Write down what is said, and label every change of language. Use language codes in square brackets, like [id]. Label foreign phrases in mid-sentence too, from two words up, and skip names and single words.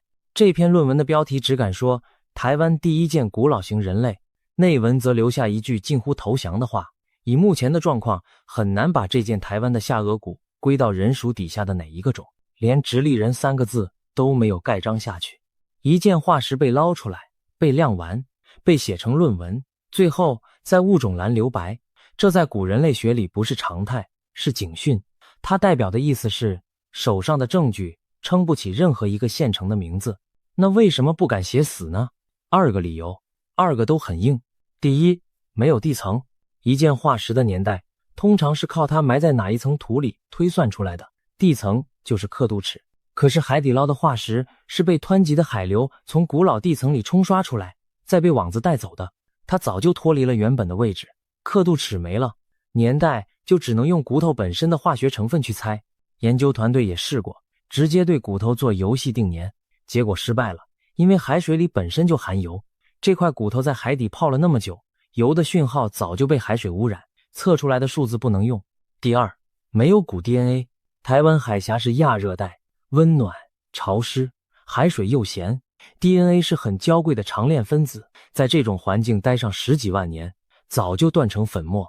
[zh] 這篇論文的標題只敢說台灣第一件古老型人類，內文則留下一句近乎投降的話，以目前的狀況很難把這件台灣的下顎骨歸到人屬底下的哪一個種，連直立人3個字都沒有蓋章下去。一件化石被撈出來，被亮完，被寫成論文，最後在物種欄留白，這在古人類學裡不是常態，是警訊。它代表的意思是手上的證據撐不起任何一個现成的名字。那為什麼不敢寫死呢？2個理由，2個都很硬。第一，沒有地層。一件化石的年代通常是靠它埋在哪一層土裡推算出來的，地層就是刻度尺。可是海底撈的化石是被湍急的海流從古老地层裡冲刷出來，再被網子帶走的，它早就脫離了原本的位置，刻度尺沒了，年代就只能用骨头本身的化學成分去猜。研究团队也試過直接對骨頭做遊戲定年，結果失敗了，因為海水裡本身就含油，這塊骨頭在海底泡了那麼久，油的訊號早就被海水污染，測出來的數字不能用。第二，沒有骨 DNA。台灣海峽是亞熱帶，溫暖潮濕，海水又鹹， DNA 是很嬌貴的長鏈分子，在這種環境待上10幾萬年，早就斷成粉末。